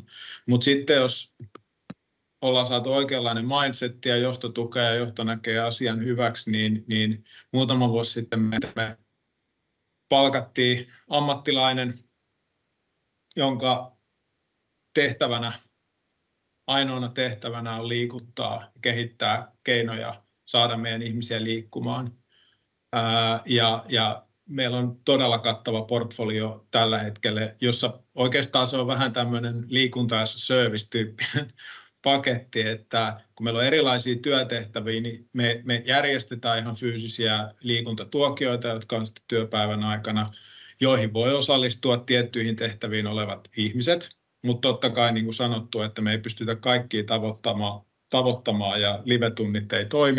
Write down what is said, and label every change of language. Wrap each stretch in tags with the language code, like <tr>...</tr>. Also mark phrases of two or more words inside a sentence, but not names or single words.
<fi>Mutta sitten jos ollaan saatu oikeanlainen mindset ja johto tukee ja johto näkee asian hyväksi, niin muutama vuosi sitten me palkattiin ammattilainen, jonka ainoana tehtävänä on liikuttaa ja kehittää keinoja saada meidän ihmisiä liikkumaan. Ja meillä on todella kattava portfolio tällä hetkellä, jossa oikeastaan se on vähän tämmöinen liikunta</fi> <en>as a service-</en> <fi>tyyppinen paketti, että kun meillä on erilaisia työtehtäviä, niin me järjestetään ihan fyysisiä liikuntatuokioita, jotka on sitten työpäivän aikana, joihin voi osallistua tiettyihin tehtäviin olevat ihmiset, mutta totta kai niin kuin sanottu, että me ei pystytä kaikkia tavoittamaan ja live-tunnit ei toimi.</fi>